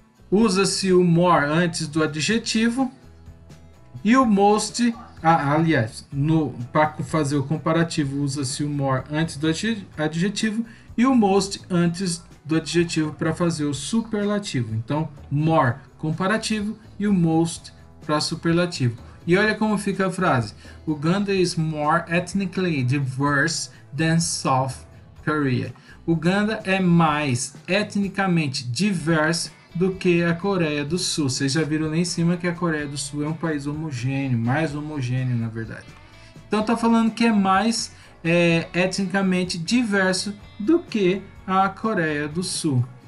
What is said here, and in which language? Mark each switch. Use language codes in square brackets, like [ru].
[pt] Usa-se o more antes do adjetivo e o most, aliás, para fazer o comparativo usa-se o more antes do adjetivo e o most antes do adjetivo para fazer o superlativo. Então, more comparativo e o most para superlativo. E olha como fica a frase. [en] Uganda is more ethnically diverse than South Korea. [pt] Uganda é mais etnicamente diverso do que a Coreia do Sul. Vocês já viram lá em cima que a Coreia do Sul é um país homogêneo, mais homogêneo na verdade. Então está falando que é mais etnicamente diverso do que a Coreia do Sul.